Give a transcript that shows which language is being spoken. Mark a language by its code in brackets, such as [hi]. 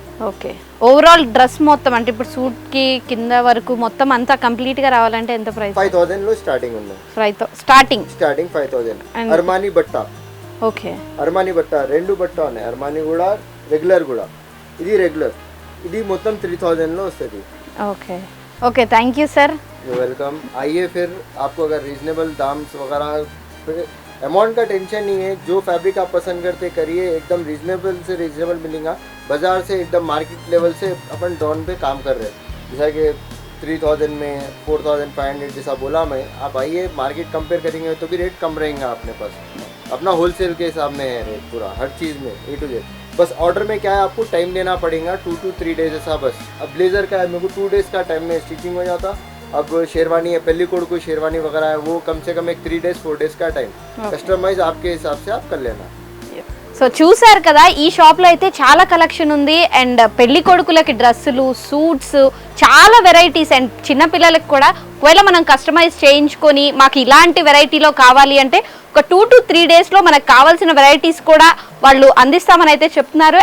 [te] Okay, overall dress మొత్తం అంటే ఇప్పుడు సూట్ కి కింద వరకు మొత్తం అంతా కంప్లీట్ గా రావాలంటే ఎంత ప్రైస్? 5000 లో స్టార్టింగ్ ఉంది. [en] starting [te] 5000. అర్మానీ బట్ట. [en] okay, [te] అర్మానీ బట్ట 2 బట్ట ఉన్నాయి, అర్మానీ కూడా, రెగ్యులర్ కూడా. ఇది రెగ్యులర్, ఇది మొత్తం 3000 లో వస్తుంది. [en] Okay, okay, thank you sir, you welcome. [hi] आइए फिर आपको अगर रीजनेबल दाम वगैरह, अमाउंट का टेंशन नहीं है. जो फैब्रिक आप पसंद करते करिए, एकदम रीजनेबल से रीजनेबल मिलेगा. बाजार से एकदम मार्केट लेवल से अपन डाउन पे काम कर रहे हैं. जैसा कि 3000 में 4500 जैसा बोला मैं, आप आइए, मार्केट कंपेयर करेंगे तो भी रेट कम रहेगा अपने पास. अपना होलसेल के हिसाब में है रेट पूरा, हर चीज़ में A to Z. बस ऑर्डर में क्या है, आपको टाइम देना पड़ेगा 2 to 3 डेज ऐसा बस. अब ब्लेजर का है, मेरे को 2 डेज का टाइम में स्टिचिंग हो जाता. अब शेरवानी है, पहली कोड को शेरवानी वगैरह है, वो कम से कम एक 3 डेज 4 डेज का टाइम. कस्टमाइज आपके हिसाब से आप कर लेना. [te] సో చూసారు కదా, ఈ షాప్లో అయితే చాలా కలెక్షన్ ఉంది. అండ్ పెళ్లి కొడుకులకి డ్రెస్సులు, సూట్స్, చాలా వెరైటీస్. అండ్ చిన్నపిల్లలకి కూడా ఒకవేళ మనం కస్టమైజ్ చేయించుకొని మాకు ఇలాంటి వెరైటీలో కావాలి అంటే ఒక 2 to 3 డేస్లో మనకు కావాల్సిన వెరైటీస్ కూడా వాళ్ళు అందిస్తామని అయితే చెప్తున్నారు.